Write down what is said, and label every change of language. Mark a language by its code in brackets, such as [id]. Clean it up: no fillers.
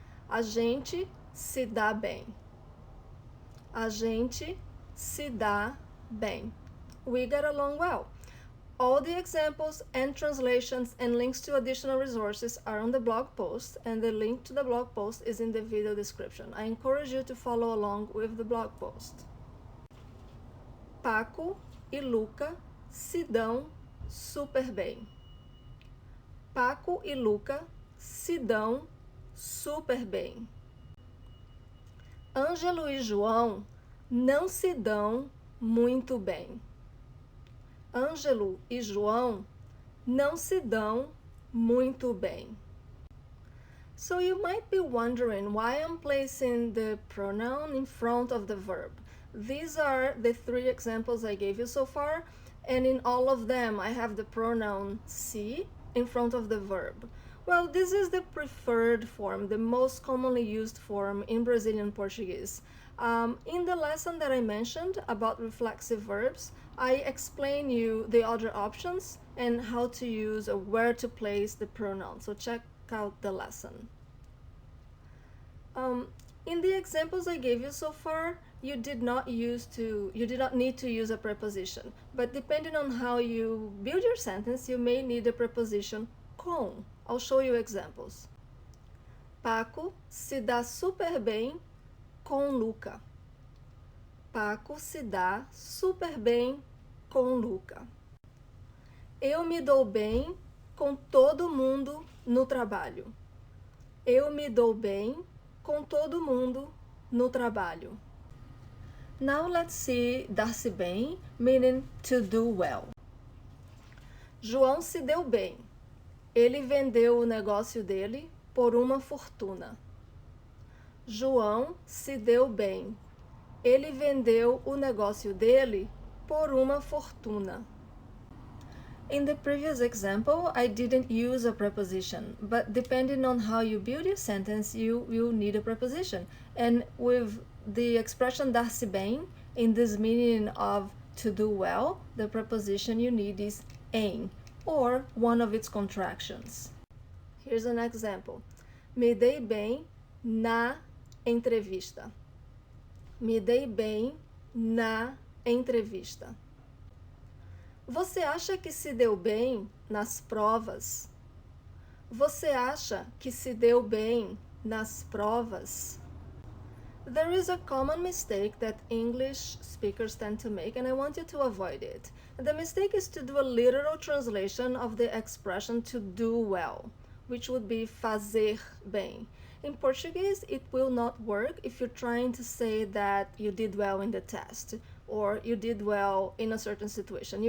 [pt] A gente se dá bem. A gente se dá bem. [en] We get along well. All the examples and translations and links to additional resources are on the blog post, and the link to the blog post is in the video description. I encourage you to follow along with the blog post. [pt] Paco e Luca se dão super bem. Paco e Luca se dão super bem. Ângelo e João não se dão muito bem. Ângelo e João não se dão muito bem. [en] So you might be wondering why I'm placing the pronoun in front of the verb. These are the three examples I gave you so far, and in all of them I have the pronoun se in front of the verb. Well, this is the preferred form, the most commonly used form in Brazilian Portuguese. In the lesson that I mentioned about reflexive verbs, I explain you the other options and how to use or where to place the pronoun. So check out the lesson. In the examples I gave you so far, you did not need to use a preposition, but depending on how you build your sentence, you may need a preposition com. I'll show you examples. [pt] Paco se dá super bem com Luca. Paco se dá super bem com Luca. Eu me dou bem com todo mundo no trabalho. Eu me dou bem com todo mundo no trabalho. [en] Now let's see dar-se bem, meaning to do well. [pt] João se deu bem. Ele vendeu o negócio dele por uma fortuna. João se deu bem. Ele vendeu o negócio dele por uma fortuna. [en] In the previous example, I didn't use a preposition, but depending on how you build your sentence, you will need a preposition. And with the expression dar-se bem, in this meaning of to do well, the preposition you need is em, or one of its contractions. Here's an example. [pt] Me dei bem na entrevista. Me dei bem na entrevista. Você acha que se deu bem nas provas? Você acha que se deu bem nas provas? [en] There is a common mistake that English speakers tend to make, and I want you to avoid it. The mistake is to do a literal translation of the expression to do well, which would be fazer bem. In Portuguese, it will not work if you're trying to say that you did well in the test or you did well in a certain situation.